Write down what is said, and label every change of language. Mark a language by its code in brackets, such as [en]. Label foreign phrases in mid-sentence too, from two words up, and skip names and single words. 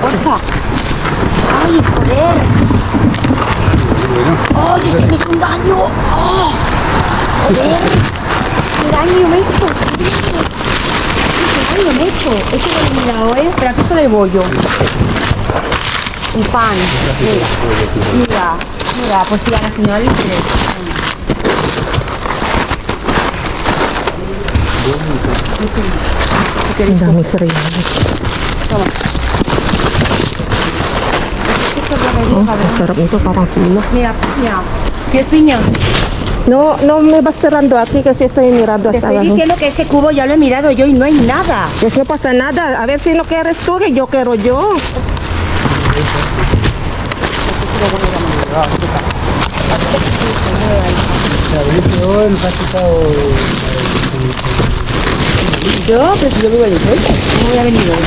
[es] porfa. Ay, joder. ¡Ay, este me hizo un daño! ¡Oh! ¡Joder! ¡Qué daño me he hecho! ¡Qué daño me he hecho! Este lo he mirado, ¿eh? Pero aquí solo hay bollo. Y pan. Mira, pues sí, a la señora le interesa. [tl] Ang dami cereales. Oh, ang sarap nito, parang kilo. [es] Mira, piña. ¿Quieres piña? No, no me vas cerrando aquí, que si estoy mirando Te hasta estoy abajo. diciendo que ese cubo ya lo he mirado yo y no hay nada. Pues no pasa nada. A ver si no quieres tú, que yo quiero yo. Yo, pero si yo vivo en el pueblo, no voy a venir hoy.